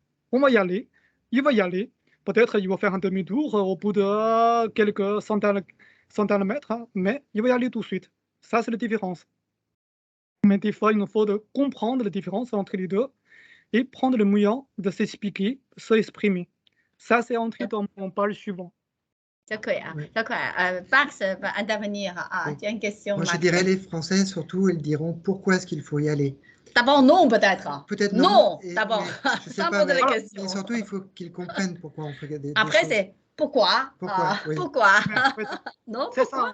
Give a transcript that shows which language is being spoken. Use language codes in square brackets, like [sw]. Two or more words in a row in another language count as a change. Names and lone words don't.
[fr] On va y aller, il va y aller. Peut-être il va faire un demi-tour au bout de quelques centaines de mètres, hein, mais il va y aller tout de suite. Ça, c'est la différence. Mais des fois, il nous faut comprendre la différence entre les deux et prendre le moyen de s'expliquer, s'exprimer. Ça, c'est entré dans mon page suivant. [zh] 这可以啊 [fr] Oui. [zh] 这可以 [fr] Max va intervenir 啊 Oui. ，tu as une question Moi, je Max dirais les Français, surtout, ils diront pourquoi est-ce qu'il faut y aller. D'abord non peut-être. Peut-être Non, non. d'abord, mais je sais sans pas, poser les mais questions. surtout, il faut qu'ils comprennent pourquoi on fait des Après choses. c'est pourquoi Pourquoi, oui. pourquoi Mais en fait, Non, c'est ça,